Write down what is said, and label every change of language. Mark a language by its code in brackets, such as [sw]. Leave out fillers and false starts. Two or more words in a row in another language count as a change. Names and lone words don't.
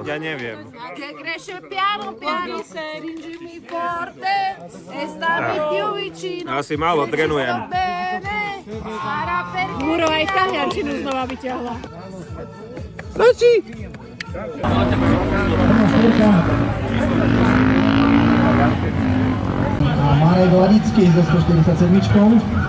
[sk] Ja neviem. [it] Che cresce piano piano, stringimi forte e stammi più vicino. [sk] Asi málo trénujem. [it] Bene, sarà perché [sk] Muro aj taliančinu znova vyťahla. A Marek Ladický so 147.